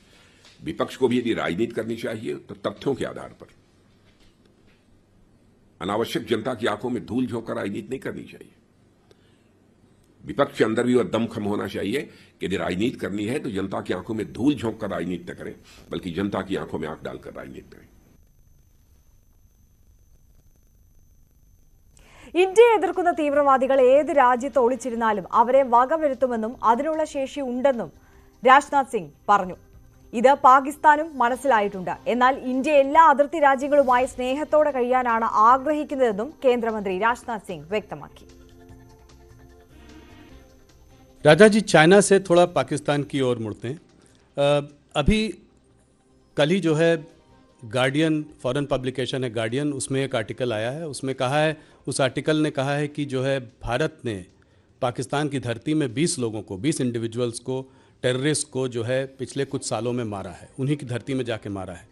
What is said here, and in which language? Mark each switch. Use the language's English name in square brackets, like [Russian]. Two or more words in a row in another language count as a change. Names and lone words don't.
[Hindi] विपक्ष को भी यदि राजनीति करनी चाहिए तो तथ्यों के आधार पर. अनावश्यक जनता की आंखों में धूल झोंक कर राजनीति नहीं करनी चाहिए। विपक्ष के अंदर भी वह दमखम होना चाहिए कि यदि राजनीति करनी है तो जनता की आंखों में धूल झोंक कर राजनीति न करें, बल्कि जनता की आंखों में आंख डालकर राजनीति करें। [Malayalam] ഇന്ത്യയെ എതിർക്കുന്ന തീവ്രവാദികൾ ഏത് രാജ്യത്ത് ഒളിച്ചിരുന്നാലും അവരെ വകവരുത്തുമെന്നും അതിനുള്ള ശേഷി ഉണ്ടെന്നും രാജ്നാഥ് സിംഗ് പറഞ്ഞു. ഇത് പാകിസ്ഥാനും മനസ്സിലായിട്ടുണ്ട്. എന്നാൽ ഇന്ത്യ എല്ലാ അതിർത്തി രാജ്യങ്ങളുമായി സ്നേഹത്തോടെ കഴിയാനാണ് ആഗ്രഹിക്കുന്നതെന്നും കേന്ദ്രമന്ത്രി രാജ്നാഥ് സിംഗ് വ്യക്തമാക്കി. [Hindi] राजा जी, चाइना से थोड़ा पाकिस्तान की ओर मुड़ते हैं. अभी कल ही जो है गार्डियन, [English] foreign publication [Hindi] है गार्डियन, उसमें एक आर्टिकल आया है. उसमें कहा है, उस आर्टिकल ने कहा है कि जो है भारत ने पाकिस्तान की धरती में 20 लोगों को, 20 इंडिविजुअल्स को, टेररिस्ट को जो है पिछले कुछ सालों में मारा है, उन्हीं की धरती में जाके मारा है.